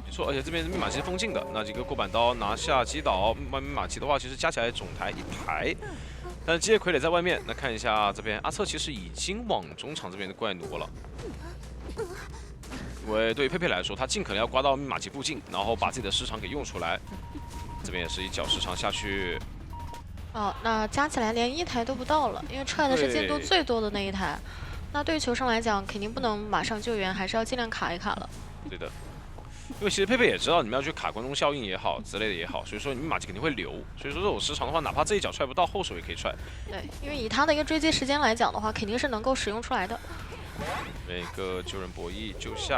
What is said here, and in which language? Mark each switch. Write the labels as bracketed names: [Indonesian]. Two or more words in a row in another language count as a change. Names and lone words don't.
[Chinese] 沒錯，而且這邊密碼機封禁的，那幾個過板刀拿下擊倒密碼機的話，其實加起來總台1排。但是機械傀儡在外面，那看一下這邊阿策其實已經往中場這邊的怪挪了。因為對於佩佩來說，他盡可能要刮到密碼機附近，然後把自己的時長給用出來。這邊也是一腳時長下去。哦，那加起來連1台都不到了，因為踹的是进度最多的那一台。那对于求生來講，肯定不能馬上救援，還是要盡量卡一卡了。對的，因為其實佩佩也知道你們要去卡觀眾效應也好之類的也好，所以說你密碼機肯定會留。所以說這種時長的話，哪怕這一腳踹不到，後手也可以踹。對，因為以他的一個追擊時間來講的話，肯定是能夠使用出來的。一個救人博弈救下。